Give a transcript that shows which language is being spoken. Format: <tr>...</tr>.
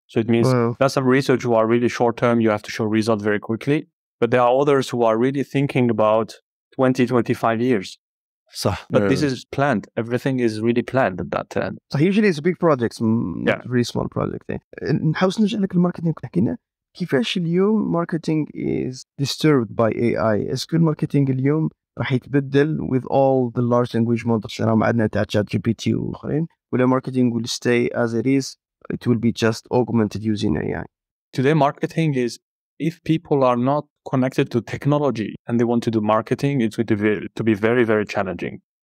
<en>So it means there's some research who are really short-term, you have to show results very quickly. But there are others who are really thinking about 20, 25 years.</en> <ar>صح.</ar> <en>But this is planned. Everything is really planned at that time. So usually it's big projects, not very small projects.</en> <ar>نحاول نرجع لك الماركتينج كنا حكينا. كيفاش اليوم ماركتينج</ar> <en>is disturbed by AI؟</en> <ar>اسكو الماركتينج اليوم راح يتبدل</ar> <en>with all the large language models</en> <ar>اللي عندنا تاع</ar> <en>chat GPT واخرين، ولا marketing will stay as it is, it will be just augmented using AI? Today marketing is, if people are not connected to technology and they want to do marketing, it's going to be very, very challenging.</en>